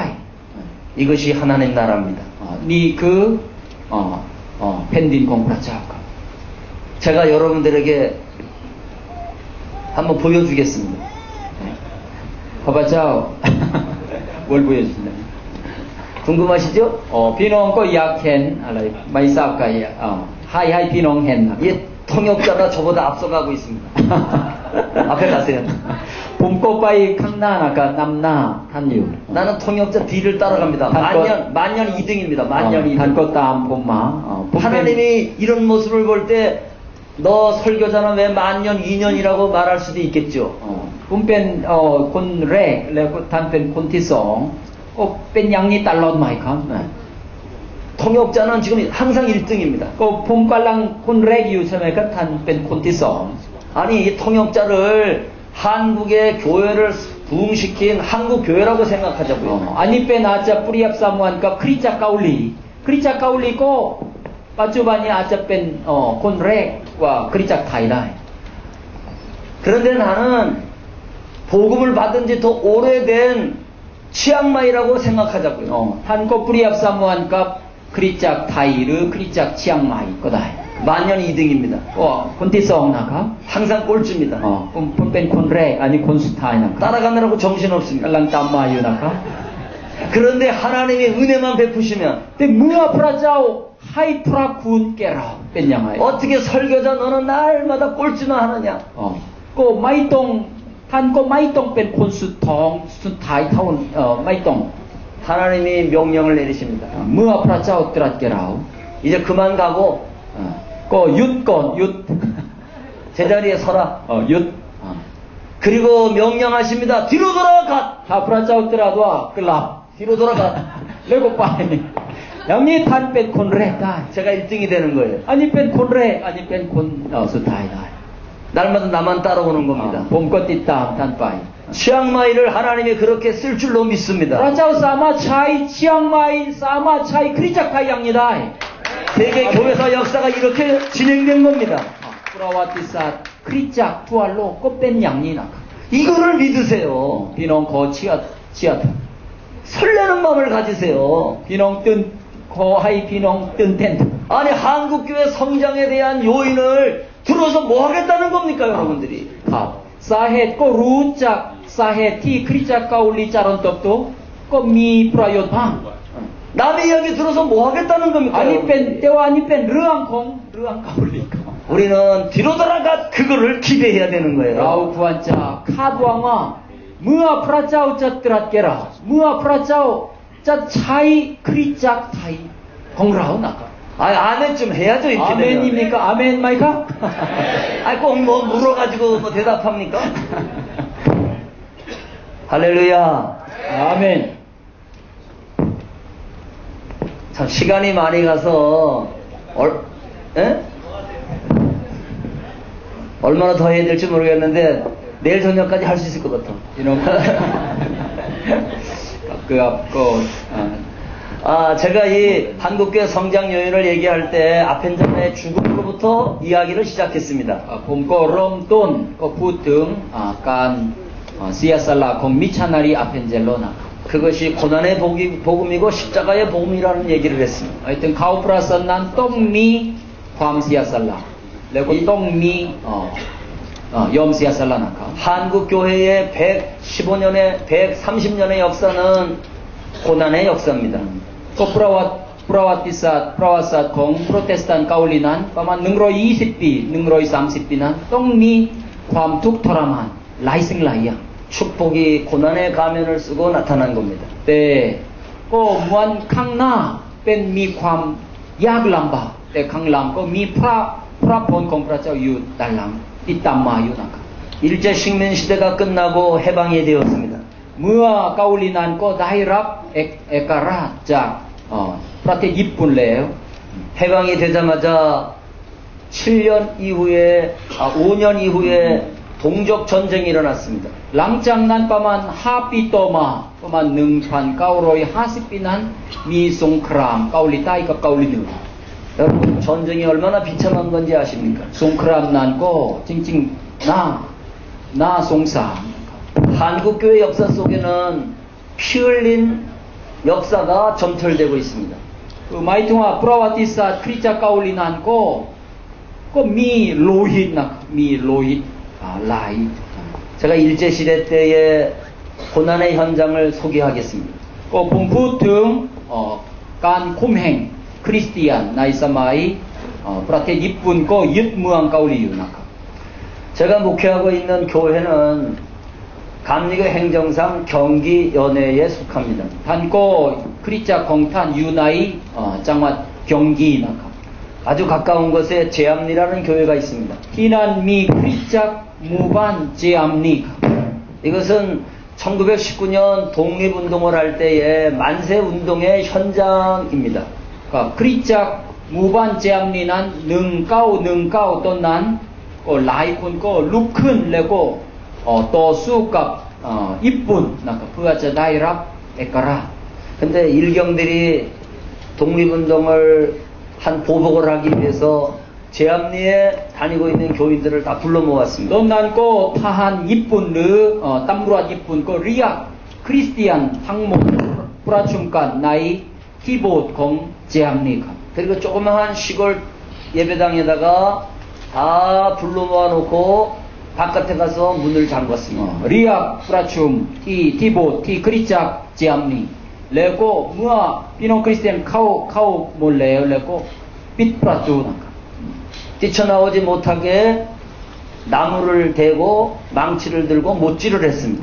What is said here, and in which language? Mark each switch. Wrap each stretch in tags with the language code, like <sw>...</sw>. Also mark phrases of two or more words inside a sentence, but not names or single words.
<ko>이것이 하나님 나라입니다.</ko> <th>นี่คือแผ่นดินของพระเจ้าครับ</th> <ko>제가 여러분들에게 한번 보여주겠습니다. ข้าพเจ้า 뭘 보여주시나요? 궁금하시죠?</ko> <th>พี่น้องก็อยากเห็นอะไรไม่ทราบใครให้พี่น้องเห็นนะ</th> <ko>이 통역자가 저보다 앞서가고 있습니다. 앞에 가세요.</ko> <th>ผมก็ไปข้างหน้านะครับนำหน้าท่านอยู่</th> <ko>나는 통역자 뒤를 따라갑니다. 만년 2등입니다. 만년 ท่าน 2등.</ko> <th>ก็ตามผมมาผมเป็น</th> <ko>하나님이 이런 모습을 볼 때 너 설교자는 왜 만년 2년이라고 말할 수도 있겠죠.</ko> <th>ผมเป็นคนแรกแล้วก็ท่านเป็นคนที่สองก็เป็นอย่างนี้ตลอดไหมครับ</th> <ko>통역자는 지금 항상 1등입니다.</ko> <th>ก็ผมกำลังคนแรกอยู่ใช่ไหมครับท่านเป็นคนที่สอง</th> <ko>아니 이 통역자를 한국의 교회를 부흥시킨 한국 교회라고 생각하자고요.</ko> <th>อันนี้เป็นอาจจะเปรียบเสมือนกับคริสตจักรเกาหลีคริสตจักรเกาหลีก็ปัจจุบันนี้อาจจะเป็นคนแรกกว่าคริสตจักรไทยได้</th> <ko>그런데 나는 복음을 받은 지 더 오래된 치앙마이라고 생각하자고요.</ko> <th>ท่านก็เปรียบเสมือนกับคริสตจักรไทยหรือคริสตจักรเชียงใหม่ก็ได้</th> <ko>만년 2등입니다.</ko> <th>คนที่สองนะครับ</th> <ko>항상 꼴찌입니다.</ko> <th>ผมเป็นคนแรกอันนี้คนสุดท้ายนะครับ</th> <ko>따라가느라고 정신없습니다.</ko> <th>กำลังตามมาอยู่นะครับ</th> <ko>그런데 하나님이 은혜만 베푸시면</ko> <th>แต่เมื่อพระเจ้าให้พระคุณแก่เราเป็นยังไง</th> <ko>어떻게 설교자 너는 날마다 꼴찌나 하느냐.</ko> <th>ก็ไม่ต้องท่านก็ไม่ต้องเป็นคนสุดท้ายเท่าไม่ต้อง</th> <ko>하나님이 명령을 내리십니다.</ko> <th>เมื่อพระเจ้าตรัสแก่เรา</th> <ko>이제 그만 가고</ko> <th>ก็หยุดก่อนหยุด</th> <ko>제자리에 서라.</ko> <th>หยุด</th> <ko>그리고 명령하십니다. 뒤로 돌아가.</ko> <th>ถ้าพระเจ้าตรัสว่ากลับ</th> <ko>뒤로 돌아가.</ko> <th>แล้วก็ไปอย่างนี้ท่านเป็นคนแรกได้</th> <ko>제가 1등이 되는 거예요.</ko> <th>อันนี้เป็นคนแรกอันนี้เป็นคนสุดท้ายได้</th> <ko>날마다 나만 따라오는 겁니다.</ko> <th>ผมก็ติดตามท่านไป</th> <ko>치앙마이를 하나님이 그렇게 쓸 줄로 พระ 믿습니다.</ko> <th>เจ้าสามารถใช้เชียงใหม่สามารถใช้คริสตจักรไทยอย่างนี้ได้</th> <ko>세계 교회사 역사가 이렇게 진행된 겁니다.</ko> <th>ประวัติศาสตร์คริสตจักรทั่วโลกก็เป็นอย่างนี้นะครับ</th> <ko>이거를 믿으세요.</ko> <th>พี่น้องขอเชื่อเถอะ</th> <ko>설레는 마음을 가지세요.</ko> <th>พี่น้องตื่นขอให้พี่น้องตื่นเต้น</th> <ko>아니 한국교회 성장에 대한 요인을 들어서 뭐 하겠다는 겁니까 여러분들이?</ko> <th>ครับสาเหตุก็รู้จักสาเหตุที่คริสตจักรเกาหลีเจริญเติบโตก็มีประโยชน์บ้าง</th> <ko>남의 이야기 들어서 뭐 하겠다는 อั 겁니까?</ko> <th>นนี้เป็น</th> <ko>여러분들이?</ko> <th>แต่ว่าอันนี้เป็นเรื่องของเรื่องเกาหลีครับ</th> <ko>우리는 뒤로 돌아가 그거를 기대해야 되는 เรา 거예요.</ko> <th>ควรจะคาดหวังว่าเมื่อพระเจ้าจะตรัสแก่เราเมื่อพระเจ้าจะใช้คริสตจักรไทยของเรานะครับ</th> <ko>아 아멘 좀 해야죠 이렇게 อาเมน 되면.</ko> <th>นี่มีก็อาเมนไหมครับ</th> <ko>아 꼭 뭐 물어가지고 뭐 대답합니까? 할렐루야. อาเมน 참 시간이 많이 가서 에? 얼마나 더 해야 될지 모르겠는데 내일 저녁까지 할 수 있을 것 같아.</ko> <th>พี่น้อง เกือบก็</th> <ko>아, 제가 이 한국교회 성장 요인을 얘기할 때 아펜전의 죽음으로부터 이야기를 시작했습니다.</ko> <th>ผมก็เริ่มต้นก็พูดถึงการเสียสละของมิชชันนารีอาเพนเจโลนะครับ</th> <ko>그것이 고난의 복음이고 십자가의 복음이라는 얘기를 했습니다.</ko> <th>ไอ้ถึงเขาประเสริฐนั้นต้องมีความเสียสละแล้วก็ต้องมียอมเสียสละนะครับ</th> <ko>한국 교회의 115년의 130년의 역사는 고난의 역사입니다.</ko> <th>ก็ประวัติศาสตร์ของโปรเตสแตนต์เกาหลีนั้นประมาณ120ปี130ปีนั้นต้องมีความทุกข์ทรมานหลายสิ่งหลายอย่าง</th> <ko>축복이 고난의 가면을 쓰고 나타난 겁니다.</ko> <th>แต่ก็วันข้างหน้าเป็นมีความยากลำบากแต่ข้างหลังก็มีพระพรของพระเจ้าอยู่ด้านหลังติดตามมาอยู่นะครับ</th> <ko>일제 식민 시대가 끝나고 해방이 되었습니다.</ko> <th>เมื่อเกาหลีนั้นก็ได้รับเอกราชจากประเทศญี่ปุ่นแล้ว</th> <ko>해방이 되자마자 7년 이후에 5년 이후에 동족 전쟁이 일어났습니다.</ko> <th>หลังจากนั้นประมาณ5ปีต่อมาประมาณ1950ปีนั้นมีสงครามเกาหลีใต้กับเกาหลีเหนือ</th> <ko>여러분 전쟁이 얼마나 비참한 건지 아십니까?</ko> <th>สงครามนั้นก็จริงๆน่าสงสาร</th> <ko>한국교회 역사 속에는 피 흘린 역사가 점철되고 있습니다.</ko> <th>คือหมายถึงว่าประวัติศาสตร์คริสตจักรเกาหลีนั้นก็มีโลหิตนะมีโลหิตหลาย</th> <ko>제가 일제시대 때의 고난의 현장을 소개하겠습니다.</ko> <th>ก็ผมพูดถึงการข่มเหงคริสเตียนในสมัยประเทศญี่ปุ่นก็ยึดเมืองเกาหลีอยู่นะครับ</th> <ko>제가 목회하고 있는 교회는 감리교 행정상 경기연회에 속합니다.</ko> <th>ท่านก็คริสตจักรของท่านอยู่ในจังหวัดกยองกีนะครับ</th> <ko>아주 가까운 곳에 제암리라는 교회가 있습니다.</ko> <th>ที่นั่นมีคริสตจักรหมู่บ้านเจอัมนีครับ</th> <ko>이것은 1919년 독립운동을 할 때의 만세 운동의 현장입니다.</ko> <th>ก็คริสตจักรหมู่บ้านเจอัมนีนั้น1919ตอนนั้นก็หลายคนก็ลุกขึ้นแล้วก็ต่อสู้กับญี่ปุ่นนะครับเพื่อจะได้รับเอกราช</th> <ko>근데 일경들이 독립운동을 한 보복을 하기 위해서 제암리에 다니고 있는 교인들을 다 불러 ต 모았습니다.</ko> <th>อนนั้นก็ทหารญี่ปุ่นหรือตำรวจญี่ปุ่นก็เรียกคริสเตียนทั้งหมดประชุมกันในที่โบสถ์ของเจอัมนีครับ</th> <ko>그리고 조그마한 시골 예배당에다가 다 불러 모아놓고 바깥에 가서 문을 잠갔습니다.</ko> <th>เรียกประชุมที่โบสถ์ที่คริสตจักรเจอัมนีแล้วก็เมื่อพี่น้องคริสเตียนเข้าหมดแล้วก็ปิดประตูนะครับ</th> <ko>뛰쳐나오지 못하게 나무를 대고 망치를 들고 못질을 했습니다.</ko>